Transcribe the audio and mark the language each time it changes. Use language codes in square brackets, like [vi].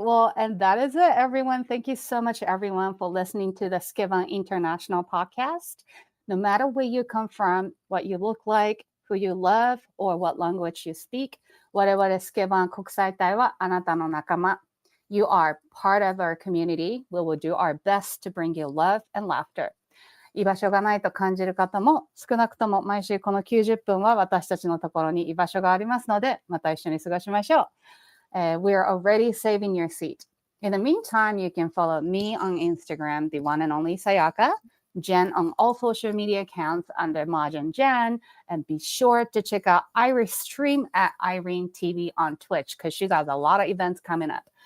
[en] Well, and that is it, everyone. Thank you so much, everyone, for listening to the Skivan International podcast. No matter where you come from, what you look like, who you love, or what language you speak, [ja] 我々スケバン国際隊はあなたの仲間。 [en] You are part of our community. We will do our best to bring you love and laughter. [ja] 居場所がないと感じる方も、少なくとも毎週この90分は私たちのところに居場所がありますので、また一緒に過ごしましょう。 [en] We are already saving your seat. In the meantime, you can follow me on Instagram, the one and only Sayaka, Jen on all social media accounts under Majin Jen, and be sure to check out Iris stream at Irene TV on Twitch because she got a lot of events coming up.